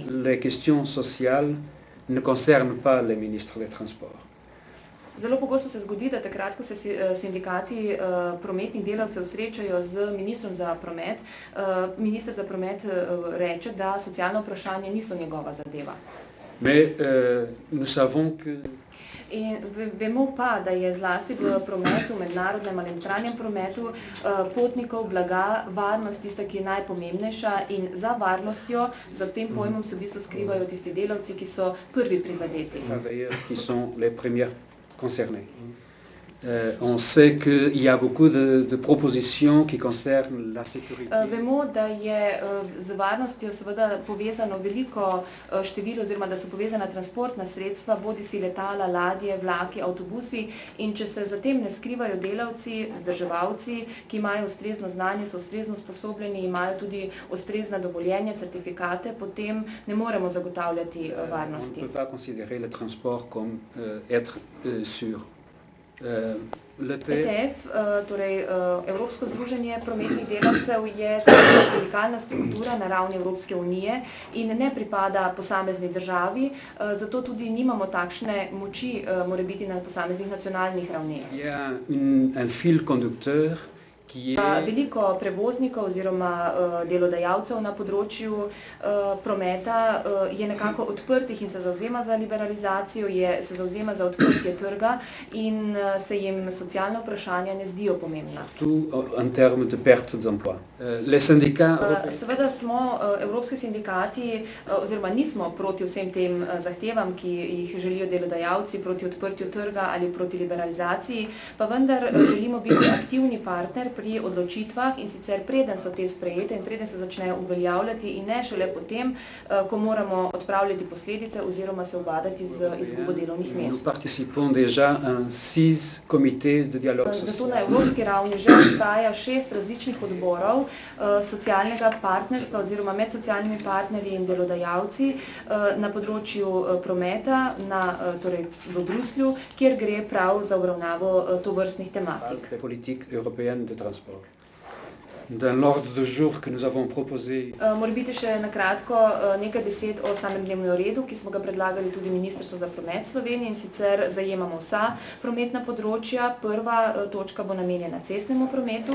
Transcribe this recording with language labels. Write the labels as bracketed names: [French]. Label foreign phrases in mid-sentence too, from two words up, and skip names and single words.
[French] Les questions sociales ne concerne pas les ministres des transports. [Slovenian] Zelo pogosto se zgodi, da takrat, ko se sindikati prometnih delavcev srečajo z ministrom za promet, minister za promet reče, da socialna vprašanja niso njegova zadeva. [French] Mais nous savons que [Slovenian] In vemo pa, da je zlasti v prometu, mednarodnem ali notranjem prometu potnikov, blaga, varnost tista, ki je najpomembnejša, in za varnostjo, za tem pojmom se v bistvu skrivajo tisti delavci, ki so prvi prizadeti. [French] Qui sont les premiers concernés. On sait qu'il y a beaucoup de propositions qui concernent la sécurité. [Slovenian] Vemo, da je z varnostjo seveda povezano veliko število, oziroma da so povezana transportna sredstva, bodisi letala, ladje, vlaki, avtobusi, in če se za tem ne skrivajo delavci, vzdrževalci, ki imajo ustrezno znanje, so ustrezno usposobljeni, imajo tudi ustrezna dovoljenja, certifikate, potem ne moremo zagotavljati varnosti. [French] On ne peut pas considérer le transport comme être sûr. [Slovenian] ETF, torej Evropsko združenje prometnih delavcev, je sindikalna struktura na ravni Evropske unije in ne pripada posamezni državi, zato tudi nimamo takšne moči morebiti na posameznih nacionalnih ravneh. [French] Il y a un fil conducteur qui est [Slovenian] Veliko prevoznikov oziroma delodajalcev na področju prometa je nekako odprtih in se zavzema za liberalizacijo, se zavzema za odprtje trga in se jim socialna vprašanja ne zdijo pomembna. [French] en termes de perte d'emploi. Les syndicats [Slovenian] Seveda smo evropski sindikati oziroma nismo proti vsem tem zahtevam, ki jih želijo delodajalci, proti odprtju trga ali proti liberalizaciji, pa vendar želimo biti aktivni partner pri odločitvah, in sicer preden so te sprejete in preden se začnejo uveljavljati, in ne šele potem, ko moramo odpravljati posledice oziroma se ubadati z izgubo delovnih mest. [French] Nous participons déjà à 6 comités de dialogue social. [Slovenian] Zato na evropski ravni že obstaja 6 različnih odborov socialnega partnerstva oziroma med socialnimi partnerji in delodajalci na področju prometa, torej v Bruslju, kjer gre prav za obravnavo tovrstnih tematik. [French] Politique européenne de transport. Dans l'ordre du jour que nous avons proposé. [Slovenian] Morebiti še na kratko nekaj besed o samem dnevnem redu, ki smo ga predlagali tudi Ministrstvo za promet Slovenije, in sicer zajemamo vsa prometna področja. Prva točka bo namenjena cestnemu prometu.